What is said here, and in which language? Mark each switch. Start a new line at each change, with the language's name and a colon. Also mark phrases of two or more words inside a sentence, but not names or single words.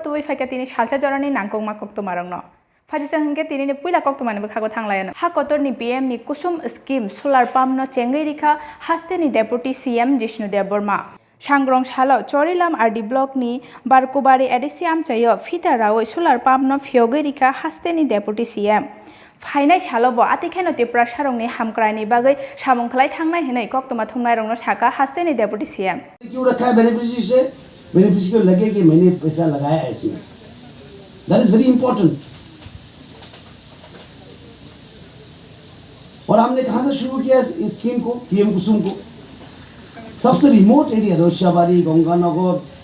Kok Borok: tui faika tini salsa jorani nangkongma koktwma rongno Fajisang hingke tini ni puila koktwma ni bkhago thanglayano ha kotor ni PM ni
English: kusum scheme solar pump
Kok Borok: no chengai rikha haste ni
English: deputy CM
Kok Borok: Jishnu Deborma Sangrong Salo Chorilam
English: RD block
Kok Borok: ni Barkubari Edisiam chayo fita rawo
English: solar pump
Kok Borok: no phyogai rikha haste ni
English: deputy CM
Kok Borok: Fainai salobo atikheno tipra sarongni hamkraini bagai samongkhlai thangnai hinai koktwma thumnai rongno saka haste ni
English: deputy CM
Hindi: क्यों रखा है बेनिफिशियरी से बेनिफिशियरी को लगे कि मैंने पैसा लगाया है इसमें
English: that is very important
Hindi: और हमने कहां से शुरू किया इस स्कीम को पीएम कुसुम को सबसे
English: remote area
Hindi: रोशियाबाड़ी गंगानगर